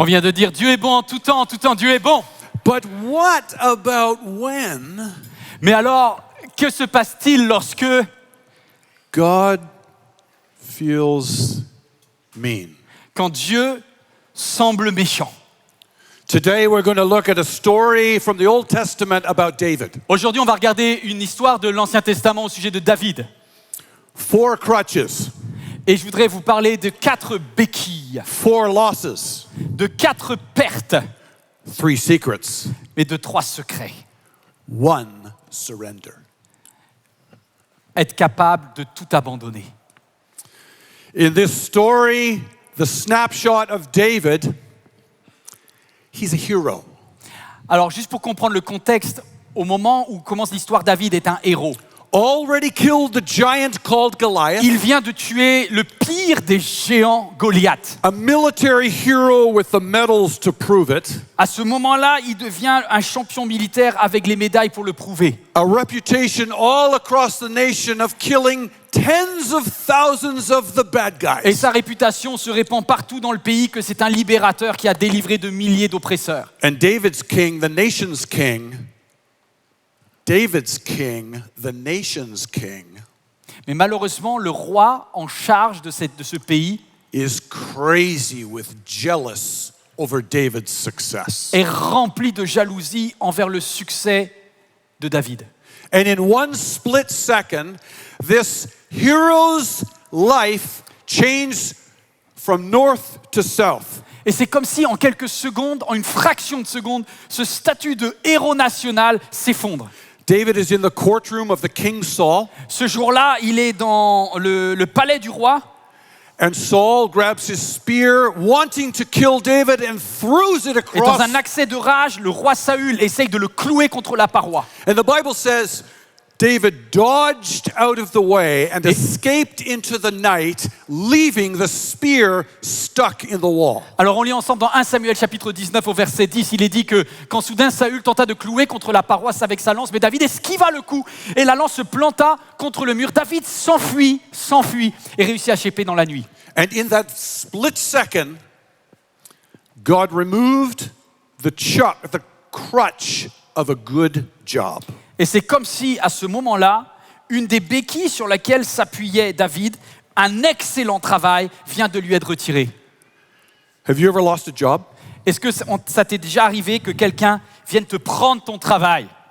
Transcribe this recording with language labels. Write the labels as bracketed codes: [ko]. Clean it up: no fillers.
[fr] On vient de dire Dieu est bon en tout temps, Dieu est bon. [en] But what about when [fr] Mais alors, que se passe-t-il lorsque [en] God feels mean? [fr] quand Dieu semble méchant? [en] Today we're going to look at a story from the Old Testament about David. [fr] Aujourd'hui, on va regarder une histoire de l'Ancien Testament au sujet de David. [en] 4 crutches, [fr] Et je voudrais vous parler de 4 béquilles, [en] 4 losses, [fr] de 4 pertes, [en] 3 secrets, [fr] mais de 3 secrets. [en] 1 surrender. [fr] Être capable de tout abandonner. [en] In this story, the snapshot of David, he's a hero. [fr] Alors, juste pour comprendre le contexte, au moment où commence l'histoire, David est un héros. [en] Already killed the giant called Goliath. [fr] Il vient de tuer le pire des géants, Goliath. [en] A military hero with the medals to prove it. [fr] À ce moment-là, il devient un champion militaire avec les médailles pour le prouver. [en] A reputation all across the nation of killing tens of thousands of the bad [fr] Et [en] guys. [fr] sa réputation se répand partout dans le pays que c'est un libérateur qui a délivré de milliers d'oppresseurs. [en] And David's king, the nation's king, the nation's king, [fr] Mais malheureusement, le roi en charge de ce pays [en] is crazy with jealous over David's success. [fr] est rempli de jalousie envers le succès de David. [en] And in one split second, this hero's life changed from north to south. [fr] Et c'est comme si en quelques secondes, en une fraction de seconde, ce statut de héros national s'effondre. [en] David is in the courtroom of the king Saul, [fr] Ce jour-là, il est dans le palais du roi. [en] and Saul grabs his spear, wanting to kill David, and throws it [fr] Et dans [en] across. [fr] un accès de rage, le roi Saül essaye de le clouer contre la paroi. [en] And the Bible says David dodged out of the way and escaped into the night, leaving the spear stuck in the wall. [fr] Alors on lit ensemble dans 1 Samuel chapitre 19 au verset 10, il est dit que quand soudain Saül tenta de clouer contre la paroisse avec sa lance, mais David esquiva le coup et la lance se planta contre le mur. David s'enfuit et réussit à échapper dans la nuit. [en] And in that split second, God removed the crutch of a good job. [fr] Et c'est comme si à ce moment-là, une des béquilles sur laquelle s'appuyait David, un excellent travail, vient de lui être retiré. [en] Have you ever lost a job? [fr] Est-ce que ça t'est déjà arrivé que quelqu'un vienne te prendre ton travail?